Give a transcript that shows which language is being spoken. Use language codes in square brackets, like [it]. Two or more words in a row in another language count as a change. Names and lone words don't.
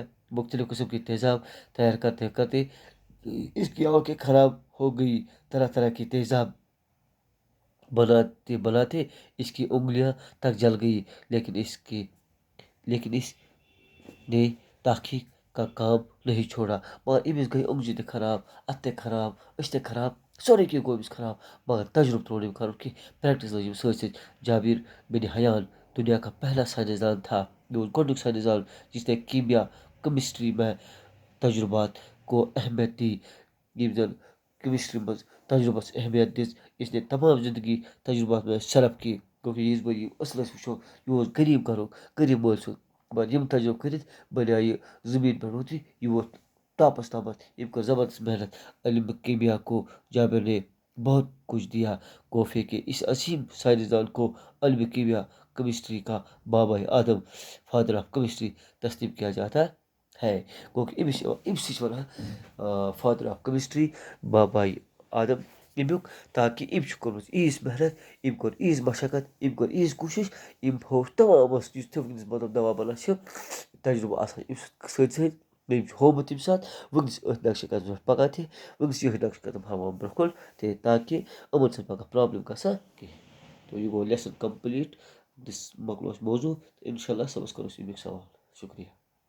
[ur] مختلف قسم کے تیزاب تیار کرتے اس کی آنکھیں خراب ہو گئی۔ طرح طرح کی تیزاب بناتے اس کی انگلیاں تک جل گئی، لیکن اس نے تحقیق کا کام نہیں چھوڑا۔ [ks] مگر امس گئی انگجہِ تہِ خراب، اتھ تہِ خراب، أچھ تہِ خراب، سورُے کینٛہہ گوٚو أمِس خراب، مگر تجربہ ترٛوو نہٕ أمۍ کَرُن کینٛہہ، پریکٹس لٔج أمِس سۭتۍ سۭتۍ۔ [ur] جابر بن حیان دنیا کا پہلا سائنسدان تھا، [ks] یہ گۄڈنیُک [ur] سائنسدان جس نے کیمسٹری میں تجربات کو اہمیت دی۔ [ks] یم زن کیمسٹری منٛز تجربس اہمیت دِژ، [ur] اس نے تمام زندگی تجربات میں صرف کی، کیونکہ [ks] یِژ بٔرۍ یہِ اصل أسۍ وٕچھو یہِ اوس غریٖب گھرُک، غریٖب مٲلۍ سُنٛد، مگر یِم تجربہٕ کٔرِتھ بنیٛو یہِ زٔمیٖن پٮ۪ٹھ ووت یہِ ووت ٹاپس تامتھ۔ أمۍ کٔر زبردست محنت۔ [ur] علم کیمیا کو جابر نے بہت کچھ دیا۔ کوفے کے اس عظیم سائنسدان کو علم کیمسٹری کا بابائے آدم، [en] father of chemistry [ur] تسلیم کیا جاتا ہے، کیونکہ [ks] امس ونان [en] father of chemistry, [ur] بابائے [ks] آدم، امیُک تاکہ أمۍ چھُ کوٚرمُت ییٖژ محنت أمۍ کوٚر ییٖژ مشقت أمۍ کوٚر ییٖژ کوٗشِش أمۍ ہووُکھ تمامَس یُس تہِ وٕنکٮ۪نَس مطلب دوا بَنان چھِ تجرُبہٕ آسان أمۍ سۭتۍ سۭتۍ أمۍ چھُ ہوومُت تَمہِ ساتہٕ وٕنکٮ۪نَس أتھۍ نقشہِ قدمَس پٮ۪ٹھ پَکان تہِ وٕنکٮ۪نَس یِہوٚے نقشہِ قدم ہاوان برونٛہہ کُن تہِ تاکہِ یِمَن چھِنہٕ پَگاہ پرٛابلِم گژھان کِہیٖنۍ تو یہِ گوٚو [en] lesson complete [ks] دِس مۄکلو اَسہِ موضوٗع تہٕ [ar] اِنشاء اللہ [ks] صُبحس کَرو أسۍ اَمیُک سوال شُکریہ